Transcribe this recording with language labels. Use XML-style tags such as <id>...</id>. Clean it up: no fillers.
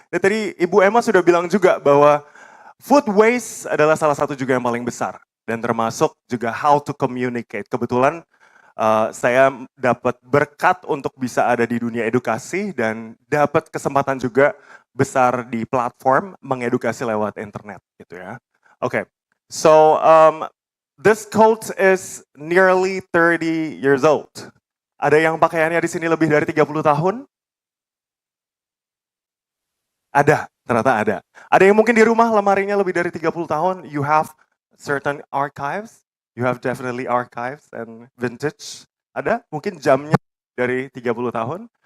<id>Dan tadi Ibu Emma sudah bilang juga bahwa food waste adalah salah satu juga yang paling besar dan termasuk juga</id> <en>how to communicate.</en> <id>Kebetulan saya dapat berkat untuk bisa ada di dunia edukasi dan dapat kesempatan juga besar di platform mengedukasi lewat internet gitu ya.</id> <en>Oke, so this quote is nearly 30 years old.</en> <id>Ada yang pakaiannya di sini lebih dari 30 tahun? Ada, ternyata ada. Ada yang mungkin di rumah lemarinya lebih dari 30 tahun,</id> <en>you have certain archives, you have definitely archives and vintage.</en> <id>Ada? Mungkin jamnya dari 30 tahun?</id>